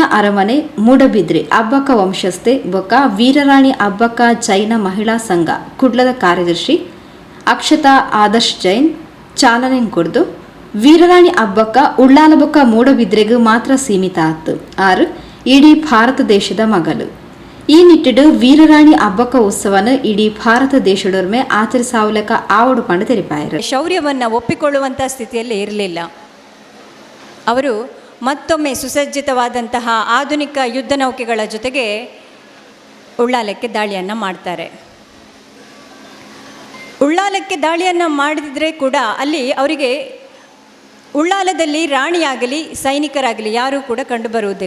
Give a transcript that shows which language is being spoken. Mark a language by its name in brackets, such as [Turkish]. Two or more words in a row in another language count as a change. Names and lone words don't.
[Tulu] ಅರಮನೆ ಮೂಡಬಿದ್ರೆ ಹಬ್ಬಕ ವಂಶಸ್ಥೆ ಬೊಕ್ಕ ವೀರರಾಣಿ ಹಬ್ಬಕ ಜೈನ ಮಹಿಳಾ ಸಂಘ ಕುಡ್ಲದ ಕಾರ್ಯದರ್ಶಿ ಅಕ್ಷತಾ ಆದರ್ಶ್ ಜೈನ್ ಚಾಲನೆ ಕೊಡ್ದು ವೀರರಾಣಿ ಹಬ್ಬಕ್ಕ ಉಳ್ಳಾಲ ಬೊಕ್ಕ ಮೂಡಬಿದ್ರೆಗೂ ಮಾತ್ರ ಸೀಮಿತ ಆತು ಆರು ಇಡೀ ಭಾರತ ದೇಶದ ಮಗಲು. ಈ ನಿಟ್ಟಿಡು ವೀರರಾಣಿ ಹಬ್ಬಕ್ಕ ಉತ್ಸವನ ಇಡೀ ಭಾರತ ದೇಶದೊರ್ಮೆ ಆಚರಿಸಾವಲಕ ಆವಡು ಪಂಡ ತೆರಿಪಾಯರು. [Kannada] ಶೌರ್ಯವನ್ನು ಒಪ್ಪಿಕೊಳ್ಳುವಂಥ ಸ್ಥಿತಿಯಲ್ಲಿ ಇರಲಿಲ್ಲ. ಅವರು ಮತ್ತೊಮ್ಮೆ ಸುಸಜ್ಜಿತವಾದಂತಹ ಆಧುನಿಕ ಯುದ್ಧ ನೌಕೆಗಳ ಜೊತೆಗೆ ಉಳ್ಳಾಲಕ್ಕೆ ದಾಳಿಯನ್ನು ಮಾಡ್ತಾರೆ. ಉಳ್ಳಾಲಕ್ಕೆ ದಾಳಿಯನ್ನು ಮಾಡಿದರೆ ಕೂಡ ಅಲ್ಲಿ ಅವರಿಗೆ ಉಳ್ಳಾಲದಲ್ಲಿ ರಾಣಿಯಾಗಲಿ ಸೈನಿಕರಾಗಲಿ ಯಾರೂ ಕೂಡ ಕಂಡುಬರುವುದಿಲ್ಲ.